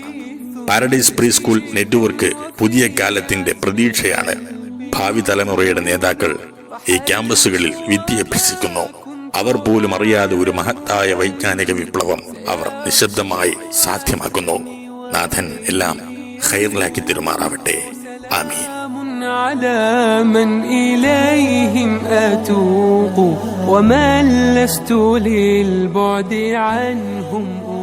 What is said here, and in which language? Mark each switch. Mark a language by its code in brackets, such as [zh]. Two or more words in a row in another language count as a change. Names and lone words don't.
[ml] പാരഡൈസ് പ്രീ സ്കൂൾ നെറ്റ്വർക്ക് പുതിയ കാലത്തിന്റെ പ്രതീക്ഷയാണ്. ഭാവി തലമുറയുടെ നേതാക്കൾ ഈ ക്യാമ്പസുകളിൽ വിദ്യ അഭ്യസിക്കുന്നു. അവർ പോലും അറിയാതെ ഒരു മഹത്തായ വൈജ്ഞാനിക വിപ്ലവം അവർ നിശബ്ദമായി സാധ്യമാക്കുന്നു. നാഥൻ എല്ലാം ഖൈറിലാക്കി തിരുമാറാവട്ടെ. ആമീൻ. [ar] على من إليهم أتوق ومن لست للبعد عنهم